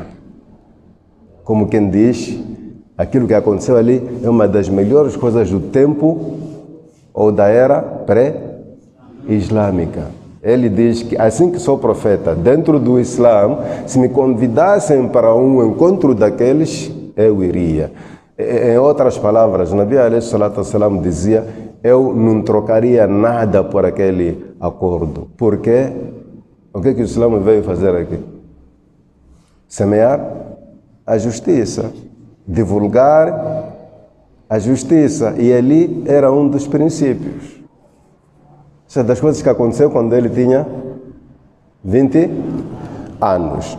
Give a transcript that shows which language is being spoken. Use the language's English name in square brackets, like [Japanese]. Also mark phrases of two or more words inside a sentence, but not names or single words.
[Portuguese] Como quem diz, aquilo que aconteceu ali é uma das melhores coisas do tempo ou da era pré-islâmica. Ele diz que assim que sou profeta, dentro do Islã, se me convidassem para um encontro daqueles, eu iria. Em outras palavras, o Nabi [Arabic] عليه الصلاة والسلام [Portuguese] dizia, eu não trocaria nada por aquele acordo. Porque o que o Islã veio fazer aqui? Semear a justiça, divulgar a justiça. E ali era um dos princípios. Isso é das coisas que aconteceu quando ele tinha 20 anos.